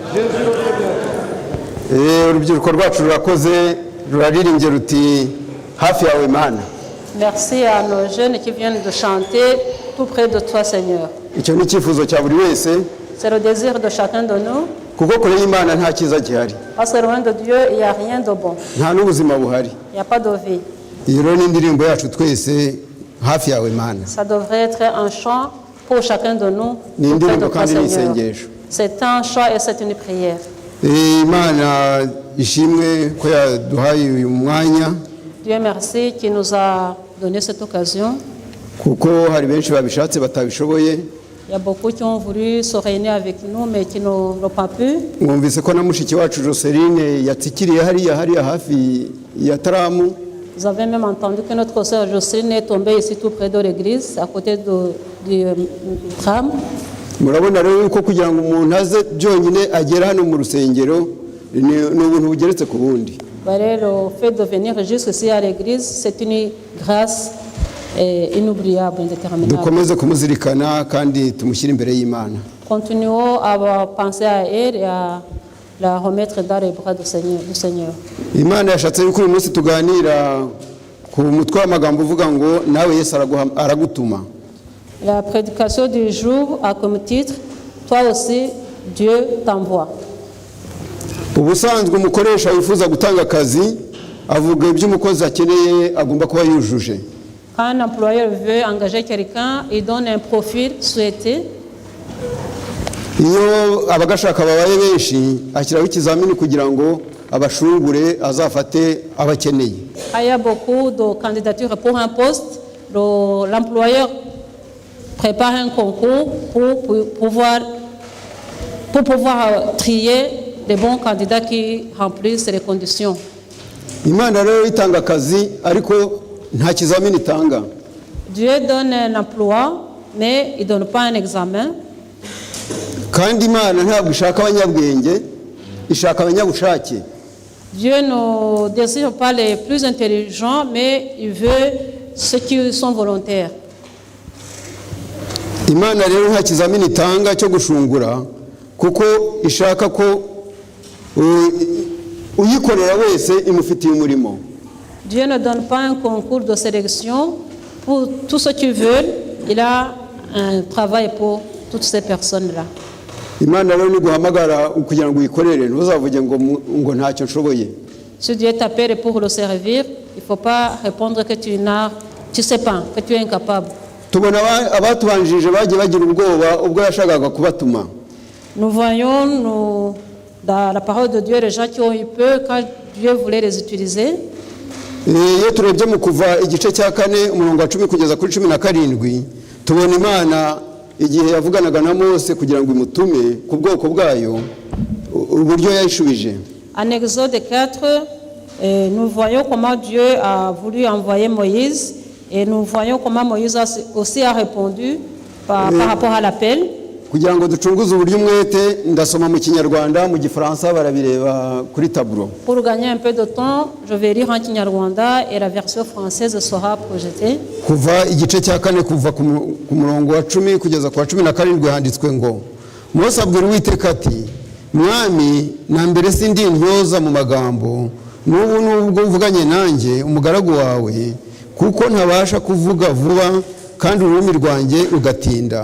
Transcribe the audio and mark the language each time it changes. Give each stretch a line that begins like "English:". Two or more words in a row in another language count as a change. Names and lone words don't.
Kinyarwanda: Urubyiruko rwacu rurakoze ruraririmbye ruti hafi yawe Mana.
French: Merci à nos jeunes qui viennent de chanter tout près de toi Seigneur.
Kinyarwanda: Icyo ni cyifuzo cya buri wese.
French: C'est le désir de chacun de nous.
Kinyarwanda: Kuko kure y'Imana nta cyiza gihari.
French: Parce que loin de Dieu, il n'y a rien de bon.
Kinyarwanda: Nta n'ubuzima buhari.
French: Il n'y a pas de vie.
Kinyarwanda: Iyo rero ni indirimbo yacu twese hafi yawe Mana.
French: Ça devrait être un chant pour chacun de nous.
Kinyarwanda: Ni indirimbo kandi ni isengesho.
French: C'est un chant et c'est une prière.
Kinyarwanda: Imana ishimwe ko yaduhaye uyu mwanya.
French: Dieu merci qui nous a donné cette occasion.
Kinyarwanda: Kuko hari benshi babishatse batabishoboye.
French: Il y a beaucoup qui ont voulu se réunir avec nous mais qui n'ont pas pu.
Kinyarwanda: Mwumvise ko na mushiki wacu Joseline yatsikiriye hariya hafi ya Taramu.
French: Vous avez même entendu que notre sœur Jocelyne est tombée ici tout près de l'église, à côté du tram.
Kinyarwanda: Murabona rero ko kugira ngo umuntu aze byonyine agera hano mu rusengero ni ubuntu bugeretse ku bundi.
French: Le fait de venir jusqu'ici à l'église, c'est une grâce inoubliable, indéterminable.
Kinyarwanda: Dukomeze kumuzirikana kandi tumushyire imbere y'Imana.
French: Continuons à penser à elle et à la remettre dans les bras du Seigneur.
Kinyarwanda: Imana yashatse yuko uyu munsi tuganira ku mutwe w'amagambo uvuga ngo nawe Yesu aragutuma.
French: La prédication du jour a comme titre toi aussi Dieu t'envoie.
Kinyarwanda: Ubusanzwe umukoresha wifuza gutanga akazi avuga ibyo umukozi akeneye agomba kuba yujuje.
French: Quand un employeur veut engager quelqu'un, il donne un profil souhaité.
Kinyarwanda: Iyo abagashaka babaye benshi ashyiraho ikizamini kugira ngo abashungure azafate abakeneye.
French: Il y a beaucoup de candidatures pour un poste. L'employeur prépare un concours pour pouvoir trier les bons candidats qui remplissent les conditions.
Kinyarwanda: Imana rero itanga akazi ariko nta kizamini itanga.
French: Dieu donne un emploi mais il donne pas un examen.
Kinyarwanda: Kandi Imana ntabwo ishaka abanyabwenge, ishaka abanyabushake.
French: Dieu ne désire pas les plus intelligents mais il veut ceux qui sont volontaires.
Kinyarwanda: Imana rero nta kizamini itanga cyo gushungura kuko ishaka ko uyikorera wese imufitiye umurimo.
French: Dieu ne donne pas un concours de sélection pour tous ceux qui veulent. Il a un travail pour toutes ces personnes-là.
Kinyarwanda: Imana rero ni guhamagara kugira ngo uyikorere ntuzavuge ngo ntacyo nshoboye.
French: Si Dieu t'appelle pour le servir, il ne faut pas répondre que tu sais pas, que tu es incapable.
Kinyarwanda: Tubona abatubanjije bagiye bagira ubwoba ubwo yashakaga kubatuma.
French: Nous voyons dans la parole de Dieu, les gens qui ont eu peur quand Dieu voulait les utiliser.
Kinyarwanda: iyo turebye mu kuva igice cya 4 umurongo wa 10 kugeza kuri 17 tubona Imana igihe yavuganaga na Mose kugira ngo imutume ku bwoko bwayo uburyo yayishubije.
French: En Exode 4, nous voyons comment Dieu a voulu envoyer Moïse et nous voyons comment Moïse aussi a répondu par rapport à l'appel.
Kinyarwanda: Kugira ngo ducunguze uburyo umwete ndasoma mu Kinyarwanda mu Gifaransa barabireba kuri tableau.
French: Pour gagner un peu de temps, je vais lire en Kinyarwanda et la version française sera projetée.
Kinyarwanda: Kuva igice cya 4 kuva ku murongo wa 10 kugeza ku wa 17 handitswe ngo Mose abwira Uwiteka ati Mwami na mbere sindi ntyoza mu magambo nubwo uvuganye nanjye umugaragu wawe kuko ntabasha kuvuga vuba kandi ururimi rwanjye rugatinda.